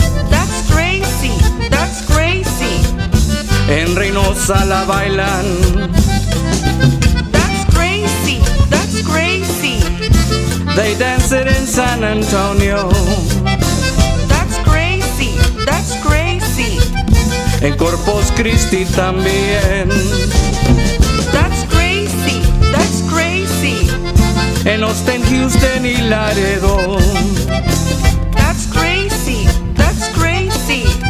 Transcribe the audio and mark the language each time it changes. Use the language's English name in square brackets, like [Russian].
[English] That's crazy, that's crazy. [Spanish] En Reynosa la bailan. [English] That's crazy, that's crazy. They dance it in San Antonio. That's crazy, that's crazy. [Spanish] En Corpus Christi también. [English] That's crazy, that's crazy. [Spanish] En Austin, Houston y Laredo. [English] That's crazy, that's crazy.